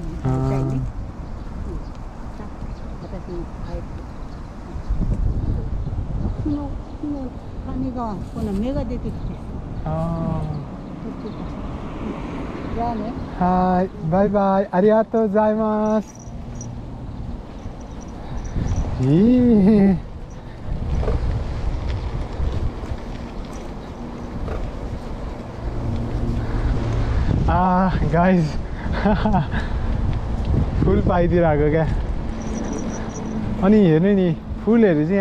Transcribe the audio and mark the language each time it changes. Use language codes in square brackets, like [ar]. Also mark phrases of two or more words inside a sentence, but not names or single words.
[ja] この種がこの芽が出てきてじゃあねはいバイバイありがとうございます [ne] いい गाइज फुल पाइदिरहेको क्या अनि हेर्नु नि फुलहरू चाहिँ